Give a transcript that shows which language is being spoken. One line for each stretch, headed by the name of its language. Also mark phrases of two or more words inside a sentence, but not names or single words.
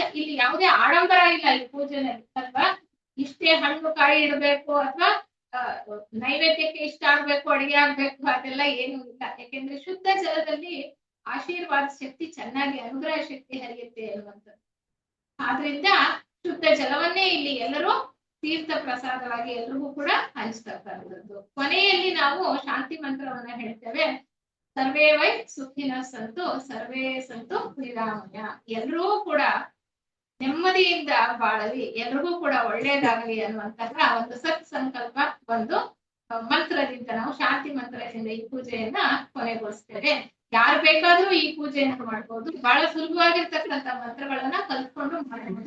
Kannada: ಇಲ್ಲಿ ಯಾವುದೇ ಆಡಂಬರ ಇಲ್ಲ ಈ ಪೂಜೆನಲ್ಲಿ ಅಲ್ವಾ. ಇಷ್ಟೇ ಹಣ್ಣು ಕಾಯಿ ಇಡಬೇಕು ಅಥವಾ ನೈವೇದ್ಯಕ್ಕೆ ಇಷ್ಟ ಆಗ್ಬೇಕು, ಅಡಿಗೆ ಆಗ್ಬೇಕು ಅದೆಲ್ಲ ಏನು ಇಲ್ಲ. ಯಾಕೆಂದ್ರೆ ಶುದ್ಧ ಜಲದಲ್ಲಿ ಆಶೀರ್ವಾದ ಶಕ್ತಿ ಚೆನ್ನಾಗಿ ಅನುಗ್ರಹ ಶಕ್ತಿ ಹರಿಯುತ್ತೆ ಅನ್ನುವಂಥದ್ದು. ಆದ್ರಿಂದ ಶುದ್ಧ ಜಲವನ್ನೇ ಇಲ್ಲಿ ಎಲ್ಲರೂ ತೀರ್ಥ ಪ್ರಸಾದವಾಗಿ ಎಲ್ರಿಗೂ ಕೂಡ ಹಂಚ್ತಕ್ಕಂಥದ್ದು. ಕೊನೆಯಲ್ಲಿ ನಾವು ಶಾಂತಿ ಮಂತ್ರವನ್ನ ಹೇಳ್ತೇವೆ.
Sanskrit: ಸರ್ವೇ ವೈ ಸುಖಿನ ಸಂತು ಸರ್ವೇ ಸಂತು ನಿರಾಮಯ.
Kannada: ಎಲ್ಲರೂ ಕೂಡ ನೆಮ್ಮದಿಯಿಂದ ಬಾಳಲಿ, ಎಲ್ರಿಗೂ ಕೂಡ ಒಳ್ಳೇದಾಗಲಿ ಅನ್ನುವಂತಹ ಒಂದು ಸತ್ ಸಂಕಲ್ಪ ಒಂದು ಮಂತ್ರದಿಂದ ನಾವು ಶಾಂತಿ ಮಂತ್ರದಿಂದ ಈ ಪೂಜೆಯನ್ನ ಕೊನೆಗೊಳಿಸ್ತೇವೆ. ಯಾರು ಬೇಕಾದ್ರೂ ಈ ಪೂಜೆಯನ್ನು ಮಾಡ್ಬೋದು. ಬಹಳ ಸುಲಭವಾಗಿರ್ತಕ್ಕಂಥ ಮಂತ್ರಗಳನ್ನ ಕಲ್ತ್ಕೊಂಡು ಮಾಡಬಹುದು.